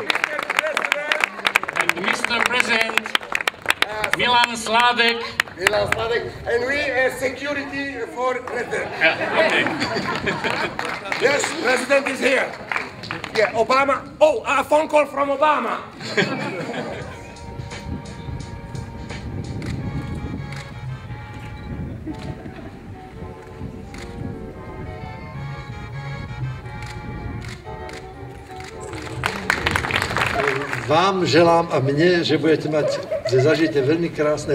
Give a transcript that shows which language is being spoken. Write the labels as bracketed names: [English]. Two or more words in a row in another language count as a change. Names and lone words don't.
[English] And Mr. President, Milan Sladek. Milan Sladek. And we have security for President. Okay. Yes, President is here. Yeah, Obama. Oh, a phone call from Obama. [Slovak] Vám želám a mne, že zažijete veľmi krásne